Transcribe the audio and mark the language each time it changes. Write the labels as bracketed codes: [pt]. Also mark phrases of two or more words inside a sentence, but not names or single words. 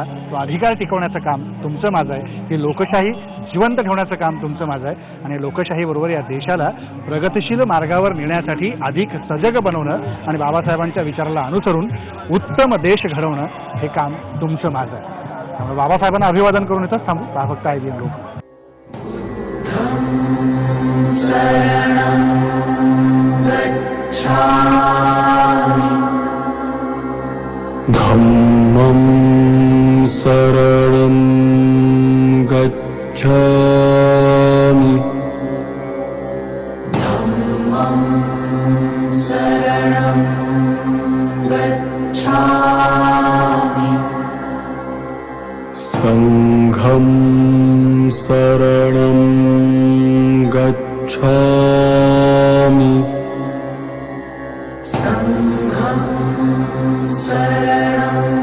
[mr] तो अधिकार टिकवण्याचं काम तुमचं माझं आहे. ही लोकशाही जिवंत ठेवण्याचं काम तुमचं माझं आहे. आणि लोकशाहीबरोबर या देशाला प्रगतिशील मार्गावर नेण्यासाठी अधिक सजग बनवणं आणि बाबासाहेबांच्या विचाराला अनुसरून उत्तम देश घडवणं हे काम तुमचं माझं आहे. त्यामुळे बाबासाहेबांना अभिवादन करून येतच थांबू. फक्त IBN लोक. [pi] धम्मं शरणं गच्छामि धम्मं शरणं गच्छामि संघं शरणं गच्छामि संघं शरणं